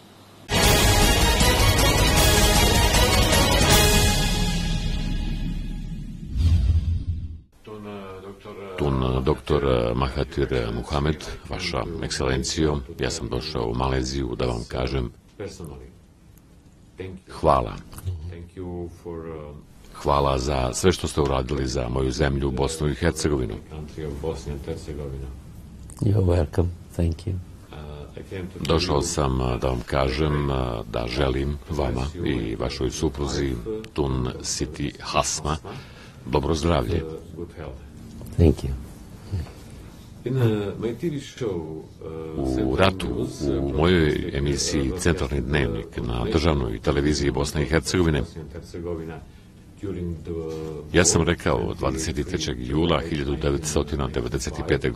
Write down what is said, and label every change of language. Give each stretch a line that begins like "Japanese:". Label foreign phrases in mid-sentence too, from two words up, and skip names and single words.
Bosnian: Dr. Mahathir Mohamed, vaša ekscelencijo, ja sam došao u Maleziju da vam kažem hvala. Hvala za sve što ste uradili za moju zemlju, Bosnu i Hercegovinu.
English: You're welcome. Thank you.
Bosnian: Došao sam da vam kažem da želim vama i vašoj supruzi Tun Siti Hasma dobro zdravlje.
English: Thank you.
Bosnian: U ratu, u mojoj emisiji Centralni dnevnik na državnoj televiziji Bosne i Hercegovine, ja sam rekao 23. jula 1995.